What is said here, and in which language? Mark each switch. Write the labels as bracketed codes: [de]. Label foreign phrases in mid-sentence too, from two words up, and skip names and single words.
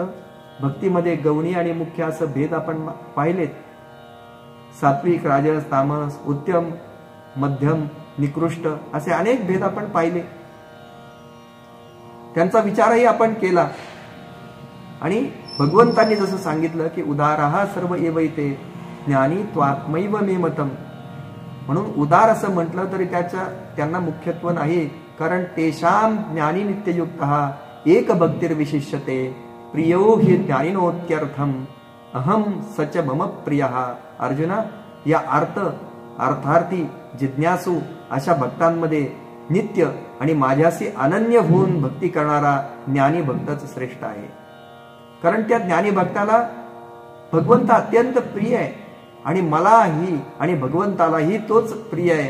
[mr] भक्तीमध्ये गौणी आणि मुख्य असं भेद आपण पाहिलेत. सात्विक, राजस, तामस, उत्तम, मध्यम, निकृष्ट असे अनेक भेद आपण पाहिले. त्यांचा विचारही आपण केला. आणि भगवंतांनी जसं सांगितलं की [sa] उदाराः सर्व एवैते ज्ञानी त्वात्मैव मे मतम. [mr] म्हणून उदार असं म्हटलं तरी त्यांना मुख्यत्व नाही, कारण [sa] तेषां ज्ञानी नित्ययुक्तः एक भक्तिर्विशिष्यते प्रियो हि ज्ञानिनोत्यर्थम अहम सच मम प्रियः. [mr] अर्जुना, या अर्थार्थी, जिज्ञासू अशा भक्तांमध्ये नित्य आणि माझ्याशी अनन्य होऊन भक्ती करणारा ज्ञानी भक्तच श्रेष्ठ आहे. कारण त्या ज्ञानी भक्ताला भगवंत अत्यंत प्रिय आहे आणि मलाही आणि भगवंतालाही तोच प्रिय आहे.